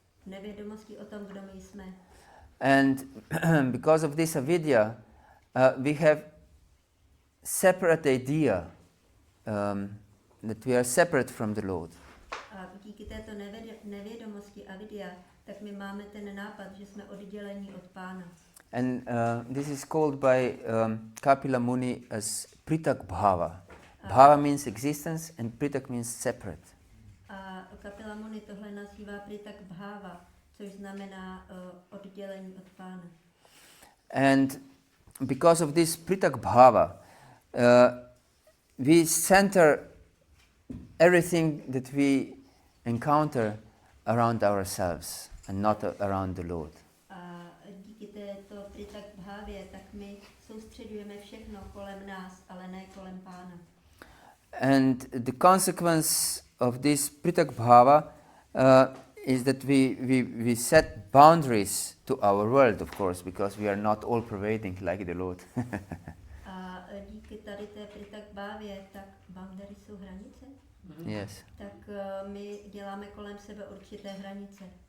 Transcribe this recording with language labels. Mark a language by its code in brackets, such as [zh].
[cs] Nevědomosti o tom, kdo my jsme. [en] And because of this avidya, we have separate idea that we are separate from the Lord. [cs] A díky této nevědomosti avidya, tak my máme ten nápad, že jsme oddělení od Pána. [en] And this is called by Kapila Muni as pritak bhava. Bhava means existence and pritak means separate. [cs] A Kapila Muni tohle nazývá pritak bhava, což znamená oddělení od Pána. [en] And because of this pritak bhava, we center everything that we encounter around ourselves. and not around the Lord. [cs] A díky této pritak bhávě, tak my soustředujeme všechno kolem nás, ale ne kolem Pána. [en] And the consequence of this pritak bhava is that we set boundaries to our world, of course, because we are not all pervading like the Lord. [cs] A díky tady té pritak bhávě, tak boundary jsou hranice? [en] Yes. [cs] Tak my děláme kolem sebe určité hranice.